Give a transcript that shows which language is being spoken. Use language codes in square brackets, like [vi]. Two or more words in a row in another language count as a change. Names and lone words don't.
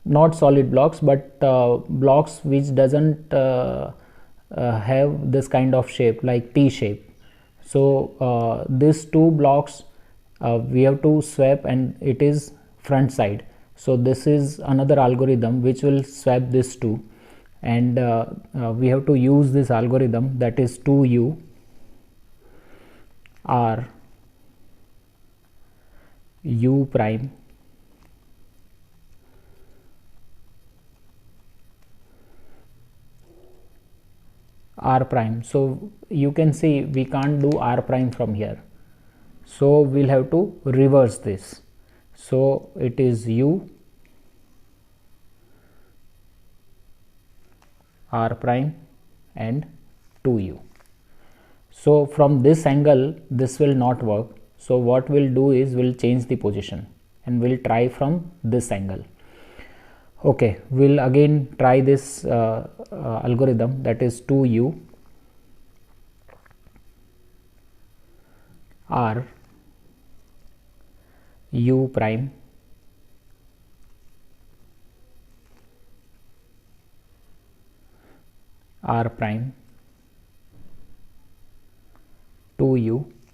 [en] not solid blocks, but blocks which doesn't have this kind of shape like T shape. So these two blocks we have to swap, and it is front side. So this is another algorithm which will swap this two, and we have to use this algorithm, that is 2u r u prime r prime. So you can see we can't do r prime from here, so we'll have to reverse this. So it is u r prime and 2u. So from this angle this will not work, so what we'll do is we'll change the position and we'll try from this angle. Okay, we'll again try this algorithm, that is 2u r u prime r prime 2u